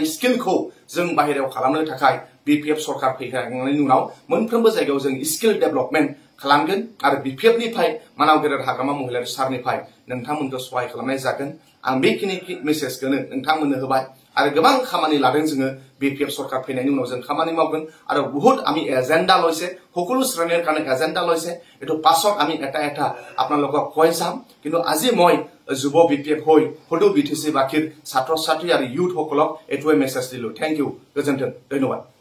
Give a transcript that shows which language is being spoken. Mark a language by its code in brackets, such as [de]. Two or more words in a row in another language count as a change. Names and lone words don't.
[brx] स्किलखौ जों बाहेरायाव खालामनो थाखाय बिपिएफ सरकार फैखांनायनि उनाव मोनफ्रोमबो जायगायाव जों [en] skill development [brx] खालामगोन आरो बिपिएफनिफ्राय मानाव गेदेर हाग्रामा महिलारी सारनिफ्राय नोंथांमोनखौ सहाय खालामनाय जागोन आं बेखिनि मेसेजखौनो नोंथांमोननो होबाय आरो गोबां खामानि लादों जोङो बिपिएफ सरकार फैनायनि उनाव जों खामानि मावगोन आरो बहुत [as] আমি এজেন্ডা লৈছে সকলো শ্ৰেণীৰ কাৰণে এজেন্ডা লৈছে এটো পাছত আমি এটা আপোনালোকক কৈ যাম কিন্তু আজি মই যুৱ বিপিএফ হৈ হদু বিটিসি বাকিৰ ছাত্ৰ ছাত্ৰী আৰু ইউথ সকলক এটোৱে মেছেজ দিলো [en] thank you [as] গোজন্টন ধন্যবাদ